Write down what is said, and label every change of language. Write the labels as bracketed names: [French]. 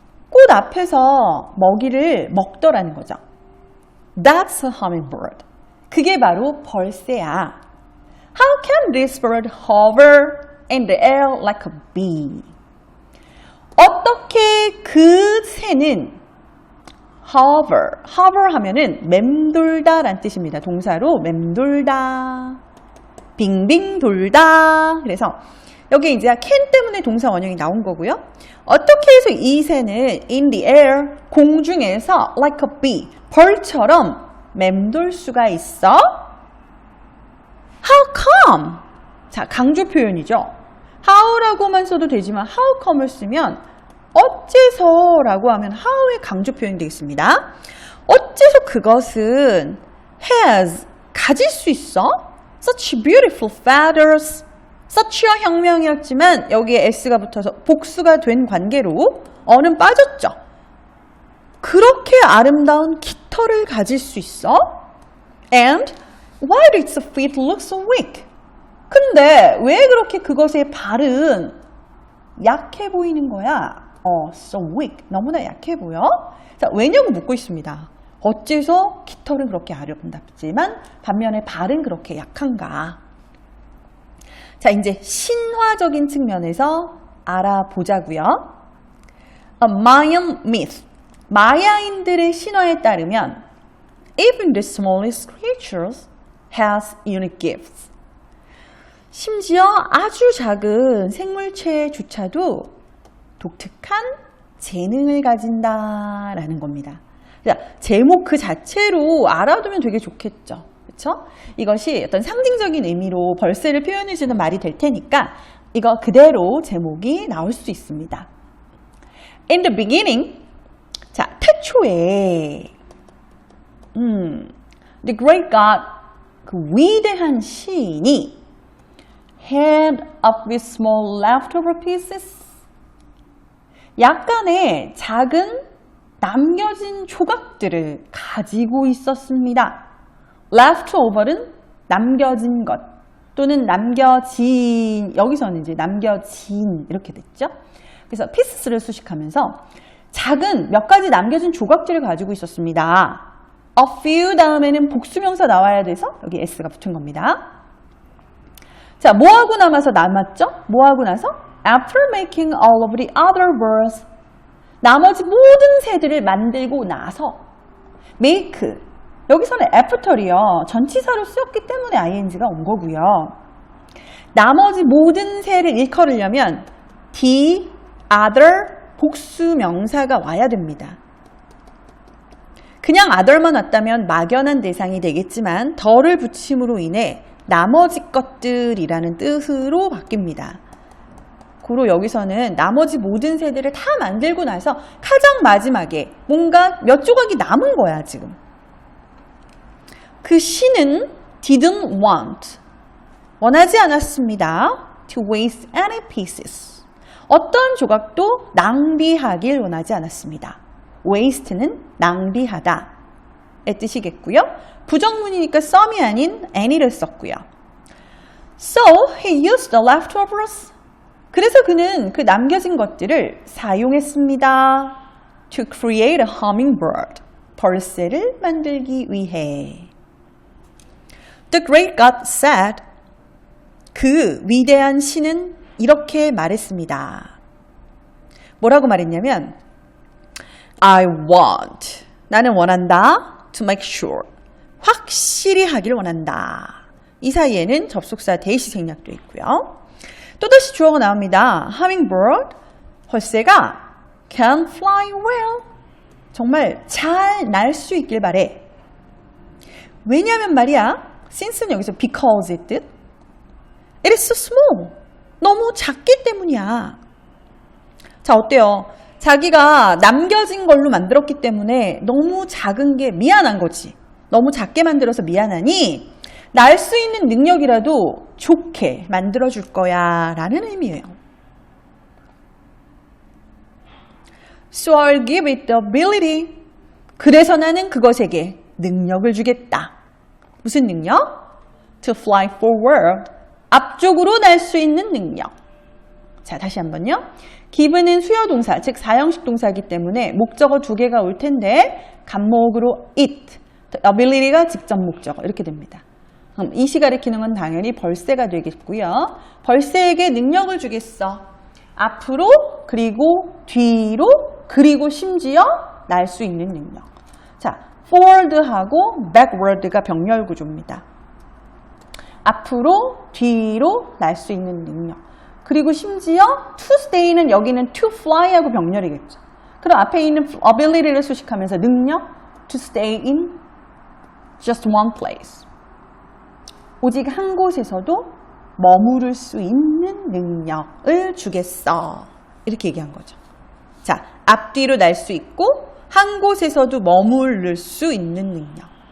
[Korean] 꽃 앞에서 먹이를 먹더라는 거죠. [English] That's a hummingbird. [Korean] 그게 바로 벌새야. [English] How can this bird hover in the air like a bee? [Korean] 어떻게 그 새는 hover 하면은 맴돌다 라는 뜻입니다. 동사로 맴돌다, 빙빙 돌다. 그래서 여기 이제 can 때문에 동사 원형이 나온 거고요. 어떻게 해서 이 새는 [English] in the air, [Korean] 공중에서 [English] like a bee, [Korean] 벌처럼 맴돌 수가 있어? [English] How come? [Korean] 자, 강조 표현이죠. how라고만 써도 되지만 how come을 쓰면 어째서라고 하면 how의 강조 표현이 되겠습니다. 어째서 그것은 has, 가질 수 있어? [English] Such beautiful feathers. [Korean] such와 혁명이었지만 여기에 s가 붙어서 복수가 된 관계로 어는 빠졌죠. 그렇게 아름다운 깃털을 가질 수 있어? [English] And why did its feet look so weak? [Korean] 근데 왜 그렇게 그것의 발은 약해 보이는 거야? [English] So weak. [Korean] 너무나 약해 보여? 자, 왜냐고 묻고 있습니다. 어째서 깃털은 그렇게 아름답지만 반면에 발은 그렇게 약한가? 자, 이제 신화적인 측면에서 알아보자고요. [English] A Mayan myth. [Korean] 마야인들의 신화에 따르면 [English] even the smallest creatures has unique gifts. [Korean] 심지어 아주 작은 생물체조차도 독특한 재능을 가진다라는 겁니다. 제목 그 자체로 알아두면 되게 좋겠죠. 그렇죠? 이것이 어떤 상징적인 의미로 벌새를 표현해주는 말이 될 테니까 이거 그대로 제목이 나올 수 있습니다. [English] In the beginning, [Korean] 자, 태초에 [English] the great God, [Korean] 그 위대한 시인이 [English] had up with small leftover pieces, [Korean] 약간의 작은 남겨진 조각들을 가지고 있었습니다. leftover는 남겨진 것 또는 남겨진, 여기서는 이제 남겨진 이렇게 됐죠. 그래서 pieces를 수식하면서 작은 몇 가지 남겨진 조각들을 가지고 있었습니다. a few 다음에는 복수명사 나와야 돼서 여기 s가 붙은 겁니다. 자, 뭐하고 남았죠? 뭐하고 나서? [English] After making all of the other birds. [Korean] 나머지 모든 새들을 만들고 나서 make. 여기서는 after이요. 전치사로 쓰였기 때문에 ing가 온 거고요. 나머지 모든 새를 일컬으려면 the other 복수 명사가 와야 됩니다. 그냥 other만 왔다면 막연한 대상이 되겠지만 더를 붙임으로 인해 나머지 것들이라는 뜻으로 바뀝니다. 고로 여기서는 나머지 모든 새들을 다 만들고 나서 가장 마지막에 뭔가 몇 조각이 남은 거야, 지금. 그 신은 [English] didn't want, [Korean] 원하지 않았습니다. [English] to waste any pieces. [Korean] 어떤 조각도 낭비하길 원하지 않았습니다. waste는 낭비하다 의 뜻이겠고요. 부정문이니까 some이 아닌 any를 썼고요. [English] So he used the leftovers. [Korean] 그래서 그는 그 남겨진 것들을 사용했습니다. [English] To create a hummingbird. [Korean] 벌새를 만들기 위해. [English] The great God said. [Korean] 그 위대한 신은 이렇게 말했습니다. 뭐라고 말했냐면 [English] I want. [Korean] 나는 원한다. [English] To make sure. [Korean] 확실히 하길 원한다. 이 사이에는 접속사 대시 생략도 있고요. 또다시 주어가 나옵니다. [English] Hummingbird. [Korean] 벌새가 [English] can fly well. [Korean] 정말 잘 날 수 있길 바래. 왜냐하면 말이야. since는 여기서 because의 뜻. [English] It is so small. [Korean] 너무 작기 때문이야. 자, 어때요? 자기가 남겨진 걸로 만들었기 때문에 너무 작은 게 미안한 거지. 너무 작게 만들어서 미안하니 날 수 있는 능력이라도 좋게 만들어줄 거야 라는 의미예요. [English] So I'll give it the ability. [Korean] 그래서 나는 그것에게 능력을 주겠다. 무슨 능력? [English] To fly forward. [Korean] 앞쪽으로 날 수 있는 능력. 자, 다시 한번요. give는 수요동사, 즉 사형식 동사이기 때문에 목적어 두 개가 올 텐데 간목으로 it, ability가 직접 목적어 이렇게 됩니다. 그럼 이시 가리키는 건 당연히 벌새가 되겠고요. 벌새에게 능력을 주겠어. 앞으로, 그리고 뒤로, 그리고 심지어 날 수 있는 능력. 자, forward하고 backward가 병렬 구조입니다. 앞으로, 뒤로 날 수 있는 능력. 그리고 심지어 to stay는 여기는 to fly하고 병렬이겠죠. 그럼 앞에 있는 ability를 수식하면서 능력, [English] to stay in just one place. [Korean] 오직 한 곳에서도 머무를 수 있는 능력을 주겠어. 이렇게 얘기한 거죠. 자, 앞뒤로 날 수 있고 한 곳에서도 머무를 수 있는 능력.